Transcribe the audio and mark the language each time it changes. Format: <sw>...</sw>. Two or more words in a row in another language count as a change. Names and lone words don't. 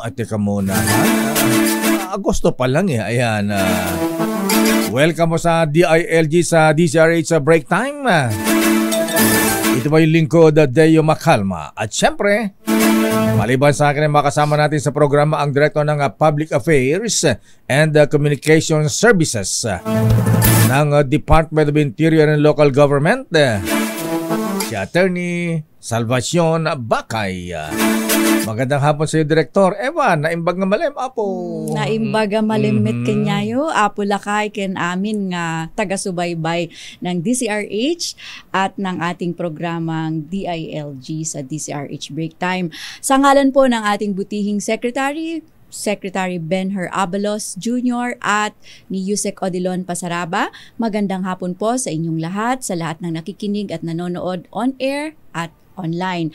<tl>At teka muna, Agosto pa lang eh. Ayan. Welcome mo sa DILG sa DZRH Break Time. Ito ba yung lingkod, Deo Macalma. At syempre, maliban sa akin ay makasama natin sa programa ang Director ng Public Affairs and Communication Services ng Department of Interior and Local Government, si Attorney Salvacion Bakay. Magandang hapon sa iyo, Director. Ewan,</tl> <ilo>naimbag nga malim, Apo. Naimbag nga malimit kanyayo, Apo Lakay, ken amin nga taga-subaybay</ilo> <tl>ng DCRH at ng ating programang DILG sa DCRH Break Time. Sa ngalan po ng ating butihing Secretary Benhur Abalos Jr. at ni Yusek Odilon Pasaraba, magandang hapon po sa inyong lahat, sa lahat ng nakikinig at nanonood on-air at online.</tl>